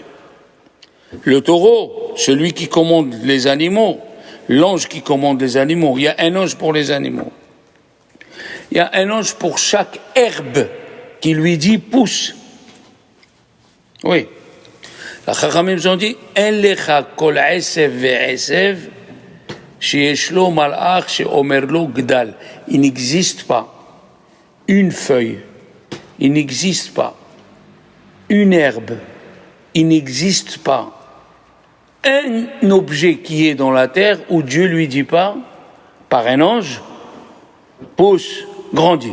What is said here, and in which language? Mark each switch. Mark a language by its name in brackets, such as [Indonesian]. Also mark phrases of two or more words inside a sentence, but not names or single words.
[French] Le taureau, celui qui commande les animaux, l'ange qui commande les animaux, il y a un ange pour les animaux. Il y a un ange pour chaque herbe qui lui dit pousse. Oui. La Chachamim ont dit [Hebrew] אין לך כל עשב ועשב שיש לו מלאך שאומר לו גדל. [French] Il n'existe pas une feuille, il n'existe pas une herbe, il n'existe pas un objet qui est dans la terre où Dieu lui dit pas, par un ange, pousse, grandis.